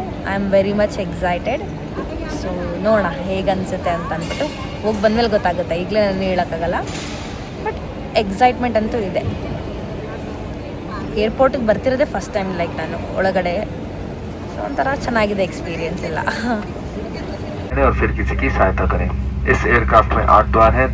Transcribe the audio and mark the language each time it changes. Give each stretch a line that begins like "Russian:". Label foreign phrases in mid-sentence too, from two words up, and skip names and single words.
English: I am very much excited.
Kannada: ಸೊ ನೋಡೋಣ ಹೇಗೆ ಅನಿಸುತ್ತೆ ಅಂತ ಅಂದ್ಬಿಟ್ಟು. ಹೋಗಿ ಬಂದಮೇಲೆ ಗೊತ್ತಾಗುತ್ತೆ, ಈಗಲೇ ನಾನು ಹೇಳೋಕ್ಕಾಗಲ್ಲ. ಬಟ್ ಎಕ್ಸೈಟ್ಮೆಂಟ್ ಅಂತೂ ಇದೆ. ಏರ್ಪೋರ್ಟಿಗೆ ಬರ್ತಿರೋದೇ
English: first time like
Kannada: ನಾನು ಒಳಗಡೆ. ಸೊ ಒಂಥರ ಚೆನ್ನಾಗಿದೆ ಎಕ್ಸ್ಪೀರಿಯನ್ಸ್ ಎಲ್ಲ.
Hindi: और फिर किसी की सहायता करें। इस एयरक्राफ्ट में 8 द्वार हैं।